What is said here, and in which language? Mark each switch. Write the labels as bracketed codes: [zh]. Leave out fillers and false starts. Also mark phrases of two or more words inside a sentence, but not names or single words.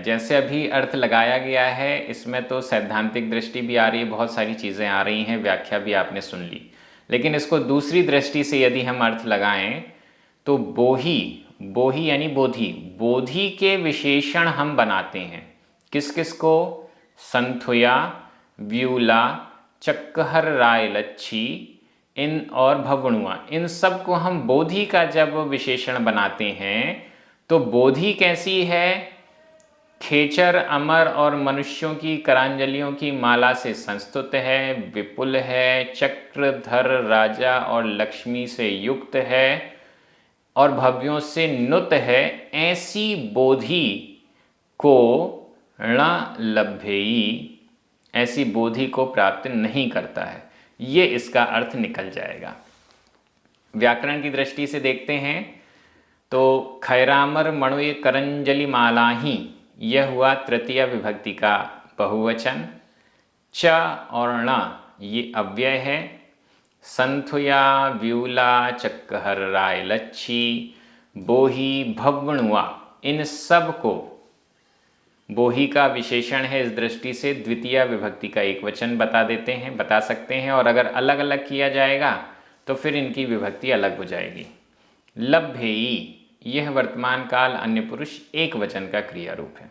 [hi] जैसे अभी अर्थ लगाया गया है, इसमें तो सैद्धांतिक दृष्टि भी आ रही है, बहुत सारी चीज़ें आ रही हैं, व्याख्या भी आपने सुन ली। लेकिन इसको दूसरी दृष्टि से यदि हम अर्थ लगाएं तो बोही यानी बोधि के विशेषण हम बनाते हैं। किस किस को? [pra] संथुया, व्यूला, चक्कहर राय लच्छी, [hi] इन और भवणुआ, इन सब को हम बोधि का जब विशेषण बनाते हैं तो बोधि कैसी है? खेचर अमर और मनुष्यों की करांजलियों की माला से संस्तुत है, विपुल है, चक्रधर राजा और लक्ष्मी से युक्त है, और भव्यों से नुत है, ऐसी बोधि को [pra] ण लभ्येयी, [hi] ऐसी बोधि को प्राप्त नहीं करता है। ये इसका अर्थ निकल जाएगा। व्याकरण की दृष्टि से देखते हैं तो [pra] खैरामर मणुय करंजलि मालाही, [hi] यह हुआ तृतीय विभक्ति का बहुवचन। च और ण ये अव्यय है। [pra] संथुया व्यूला चक्कहर राय लच्छी बोही भवणुआ, [hi] इन सब को बोही का विशेषण है, इस दृष्टि से द्वितीय विभक्ति का एक वचन बता सकते हैं। और अगर अलग अलग किया जाएगा तो फिर इनकी विभक्ति अलग हो जाएगी। लभ्येयी, यह वर्तमान काल अन्य पुरुष एक वचन का क्रिया रूप है।